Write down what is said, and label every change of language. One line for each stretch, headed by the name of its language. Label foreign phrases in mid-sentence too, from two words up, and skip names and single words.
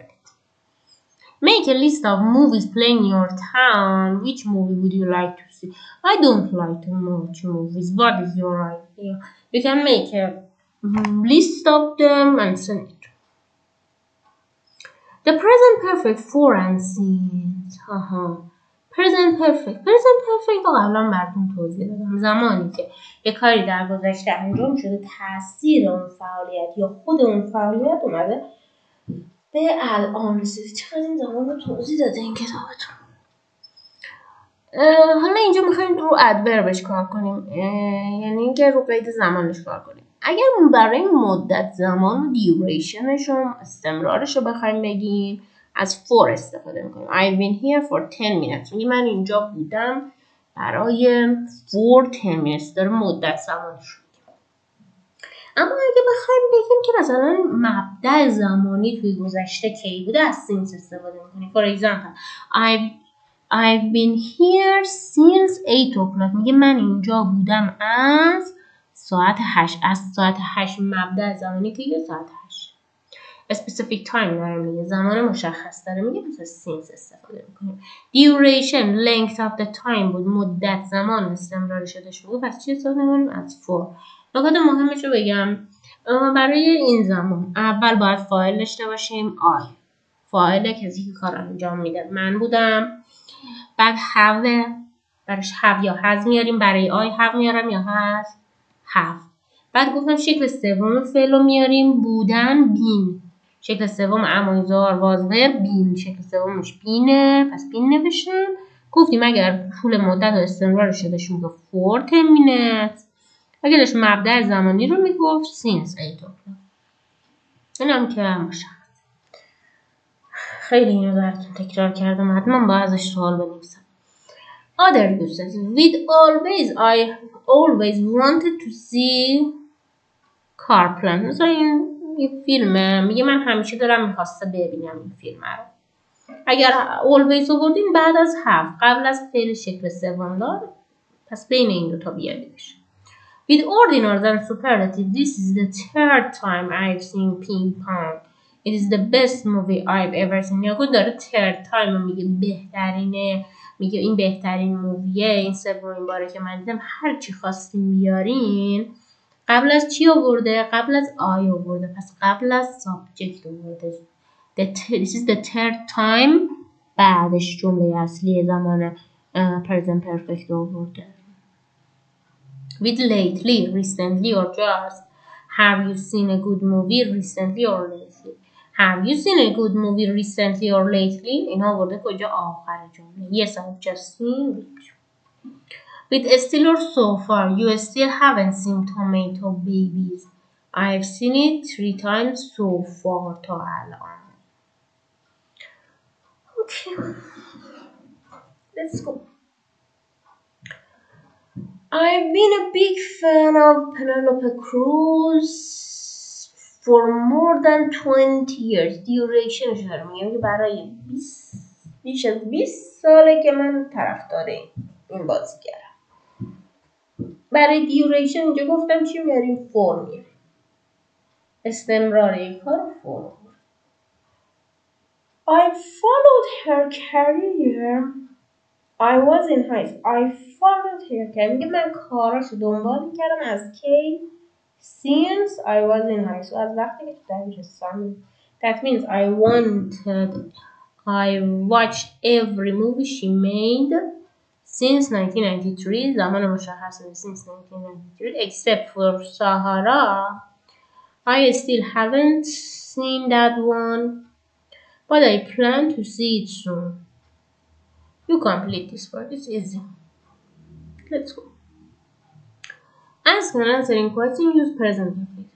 English: Make a list of movies playing in your town. Which movie would you like to see? I don't like to watch movies. What is your idea? You can make a list of them and send it. The present perfect for and since. present perfect. present perfect
Persian: رو قبلا براتون توضیح دادم. زمانی که یه کاری در گذشته انجام شده تاثیر اون فعالیت یا خود اون فعالیت اومده به الان رسیده. چقدر این زمان رو توضیح داده این کتابتون. حالا اینجا میخوایم رو ادوربش کار کنیم، یعنی اینکه رو قید زمانش کار کنیم. اگر برای مدت زمان و دیوریشنش رو استمرارش رو بخوایم بگیم از for استفاده میکنیم.
English: I've been here for 10 minutes.
Persian: میگه من اینجا بودم برای 4 تریمستر مدت زمانش. اما اگه بخوایم بگیم که مثلا مبدأ زمانی توی گذشته کی بوده، از since استفاده میکنیم.
English: For example, I've been here since 8 o'clock.
Persian: میگه من اینجا بودم از ساعت 8. از ساعت 8 مبدأ زمانی که یه ساعت 8.
English: specific time
Persian: داره میگه، زمان مشخص داره میگه، مثلا since استفاده میکنیم.
English: duration length of the time
Persian: بود، مدت زمان استمرار شدهش بود، پس چی استفاده میکنیم؟ از for. نکات مهمش رو بگم. برای این زمان اول باید فاعل داشته باشیم. I فاعل کسی که کار انجام میده، من بودم. بعد have، براش have یا has میاریم، برای
English: I have
Persian: میارم یا
English: has have.
Persian: بعد گفتم شکل سوم فعل رو میاریم، بودن been. شکل سوم
English: am is are was were been,
Persian: شکل سومش بینه، پس بین نوشتم. گفتیم اگر طول مدت و استمرار شدهش میگه
English: for 10 minutes،
Persian: اگر داشت مبدأ زمانی رو میگفت
English: since 8 o'clock.
Persian: این هم که مشخص. خیلی اینو براتون تکرار کردم، حتما با ازش سوال بنویسم.
English: Other uses. I always wanted to see Carplan.
Persian: مثلا این یه فیلمه، میگه من همیشه دارم میخواسته ببینم این فیلم رو. اگر always رو بردیم بعد از have، قبل از فعل شکل سوم دار، پس بین این دوتا بیاریمش.
English: With ordinals and superlative, this is the third time I've seen Ping Pong. It is the best movie I've ever seen.
Persian: یا داره
English: third time
Persian: میگه بهترینه، میگه این بهترین موویه، این سومین باره که من دیدم. هر چی خواستیم بیارین قبل از چی آورده؟ قبل از I آورده، پس قبل از subject آورده.
English: This is the third time،
Persian: بعدش جمله اصلی زمان
English: present perfect
Persian: آورده.
English: With lately, recently or just. Have you seen a good movie recently or lately? Have you seen a good movie recently or lately?
Persian: اینا آورده کجا؟ آخر جمله.
English: Yes, I've just seen it. With still or so far, you still haven't seen Tomato Babies. I've seen it 3 times so far
Persian: تا الان.
English: Okay, let's go. I've been a big fan of Penelope Cruz for more than 20 years.
Persian: Durationش دارم میگم که برای بیش از 20 ساله که من طرفدار این بازیگرم. برای دیوریشن اینجا گفتم چی میاریم؟ فور میاریم. استمرار یک کار فور.
English: I followed her career. I was in high school. I followed her career.
Persian: میگه من کاراشو دنبال میکردم از کی؟
English: Since I was in high school.
Persian: از وقتی که تو دبیرستان.
English: That means I watched every movie she made since 1993.
Persian: زمان مشخص
English: since 1993 except for Sahara. I still haven't seen that one, but I plan to see it soon. You complete this part, it's easy. Let's go. Ask and answering question, use present perfect.